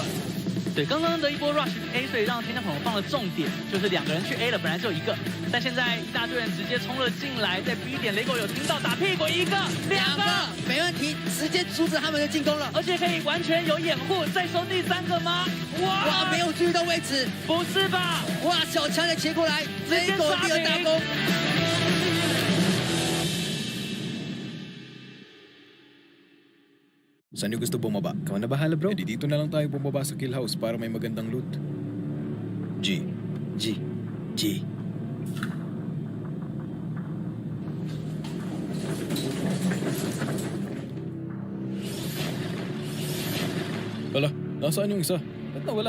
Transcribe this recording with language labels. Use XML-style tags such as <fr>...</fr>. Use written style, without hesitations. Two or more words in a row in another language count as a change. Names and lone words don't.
<zh>对，刚刚的一波</zh> <en>rush A，</en> <zh>所以让天降恐龙放了重点，就是2个人去 A 了，本来只有1个，但现在一大队人直接冲了进来，在 B 点雷狗有听到打屁股1个、2个，没问题，直接阻止他们的进攻了，而且可以完全有掩护，再收第3个吗？哇，没有注意到位置，不是吧？哇，小强也切过来，雷狗第2大攻。</zh> <tl>Saan niyo gusto bumaba? Ikaw na bahala, bro. Eh, di dito na lang tayo bumaba sa</tl> <en>kill house</en> <tl>para may magandang loot. G. G. G. Hala, nasaan yung isa? Ba't nawala?</tl>